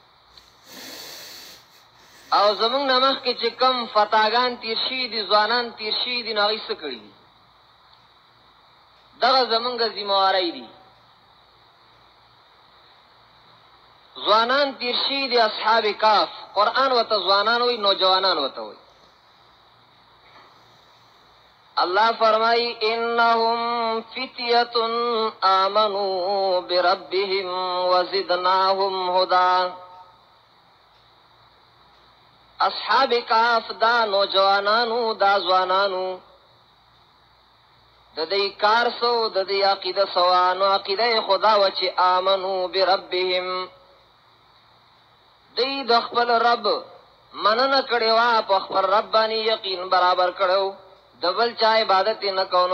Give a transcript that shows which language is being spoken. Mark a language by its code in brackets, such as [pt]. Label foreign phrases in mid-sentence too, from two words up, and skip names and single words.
[ps] او زمونږ نه مخکې چې کم فتاګان تیر شوي دي، ځوانان تیر شوي دي، نو هغوی څه کړي دي؟ دغه زمونږ ذمہواری دي. ځوانان تیر شوي دي اصحاب کاف، قرآن ورته ځوانان وایي، نوجوانان ورته وایي. [ar] اللہ فرمائی انہم فتیۃ آمنوا بربہم وزدناہم ہدا. [ps] اصحاب کاف دا نوجوانانو دا ځوانانو د دې کار سو د دې عقیده سوانو عقیده خدا و چې [ar] آمنو بربهم، [ps] دې د خپل رب مننه کړي وا، په خپل رب باندې یقین برابر کړو، د بل چا عبادت نه کوو.